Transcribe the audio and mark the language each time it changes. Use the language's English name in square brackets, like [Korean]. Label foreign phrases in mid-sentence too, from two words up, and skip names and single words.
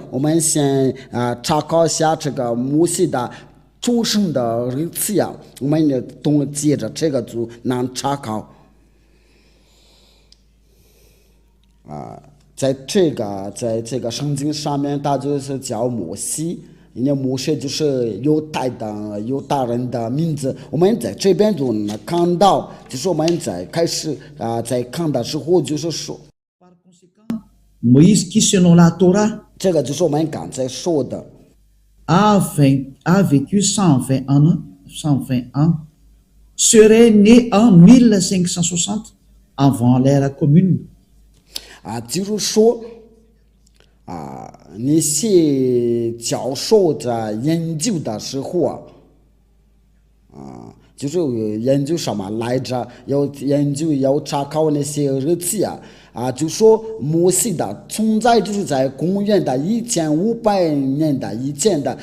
[Chinese] 我们先查考一下这个摩西的出生的日期我们也接着这个就能查考在这个圣经上面，他就是叫摩西。因为摩西就是犹大人的名字。我们在这边就能看到，就是我们在开始在看的时候就是说 [French] Moïse qui selon la Torah [Chinese] 这个就是我们刚才说的 [French] a vécu 120 ans, serait né en 1560 avant l'ère commune. [Chinese] 就是说那些教授在研究的时候就是研究什么来着？要查考那些日期就说摩西的存在就是在公元的1500年的以前的。